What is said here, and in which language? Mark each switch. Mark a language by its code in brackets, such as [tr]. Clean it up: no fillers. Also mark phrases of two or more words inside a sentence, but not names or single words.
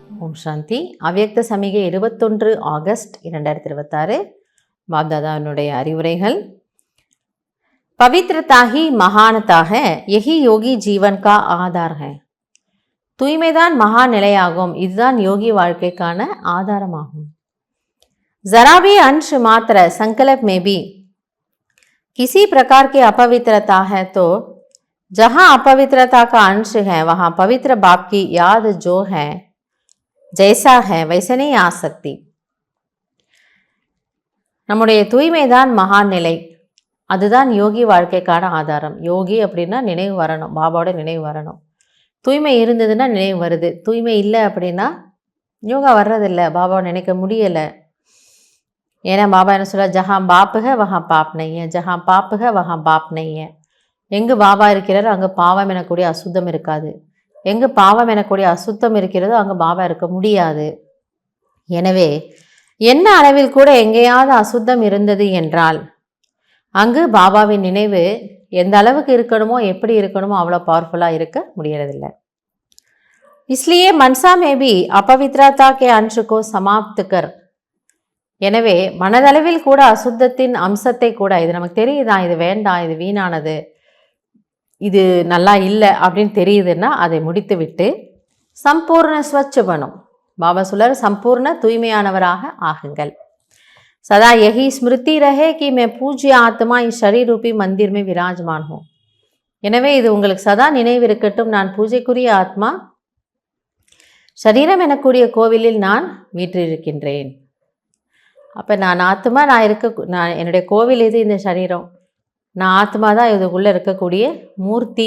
[ta] ஓம் சாந்தி. அவ்யக்த சமிகை 21 ஆகஸ்ட் 2026. பாப்தாதாவினுடைய அறிவுரைகள். [hi] पवित्रता ही महानता है, यही योगी जीवन का आधार है. [ta] தூய்மைதான் மகா நிலையாகும், இதுதான் யோகி வாழ்க்கைக்கான ஆதாரமாகும். [hi] जरा भी अंश मात्र संकल्प में भी किसी प्रकार की अपवित्रता है तो जहां अपवित्रता का अंश है वहां पवित्र बाप की याद जो है जैसा है वैसे नहीं आ सकती. [ta] நம்முடைய தூய்மைதான் மகா நிலை, அதுதான் யோகி வாழ்க்கைக்கான ஆதாரம். யோகி அப்படின்னா நினைவு வரணும், பாபாவோட நினைவு வரணும். தூய்மை இருந்ததுன்னா நினைவு வருது, தூய்மை இல்லை அப்படின்னா யோகா வர்றதில்லை, பாபாவை நினைக்க முடியலை. ஏன்னா பாபா என்ன சொல்ல, [hi] जहाँ बाप है वहाँ पाप नहीं, जहाँ बाप है वहाँ पाप नहीं. [ta] எங்கு பாபா இருக்கிறாரோ அங்கே பாவம் எனக்கூடிய அசுத்தம் இருக்காது, எங்கு பாவம் எனக்கூடிய அசுத்தம் இருக்கிறதோ அங்கே பாபா இருக்க முடியாது. எனவே என்ன அளவில் கூட எங்கேயாவது அசுத்தம் இருந்தது என்றால் அங்கு பாபாவின் நினைவு எந்த அளவுக்கு இருக்கணுமோ எப்படி இருக்கணுமோ அவ்வளோ பவர்ஃபுல்லாக இருக்க முடியறதில்லை. [hi] इसलिए मनसा में भी अपवित्रता के अंश को समाप्त कर. [ta] எனவே மனதளவில் கூட அசுத்தத்தின் அம்சத்தை கூட, இது நமக்கு தெரியுதான், இது வேண்டாம், இது வீணானது, இது நல்லா இல்லை அப்படின்னு தெரியுதுன்னா அதை முடித்து விட்டு சம்பூர்ண ஸ்வச்ச பணும். பாபா சொல்றார், சம்பூர்ண தூய்மையானவராக ஆகுங்கள். [hi] सदा यही स्मृति रहे कि मैं पूज्य आत्मा इस शरीर रूपी मंदिर में विराजमान हूँ. [ta] எனவே இது உங்களுக்கு சதா நினைவு இருக்கட்டும், நான் பூஜைக்குரிய ஆத்மா, சரீரம் எனக்கூடிய கோவிலில் நான் வீற்றிருக்கின்றேன். அப்போ நான் ஆத்மா, நான் என்னுடைய கோவில் இது இந்த சரீரம், நான் ஆத்மா தான் இதுக்குள்ளே இருக்கக்கூடிய மூர்த்தி.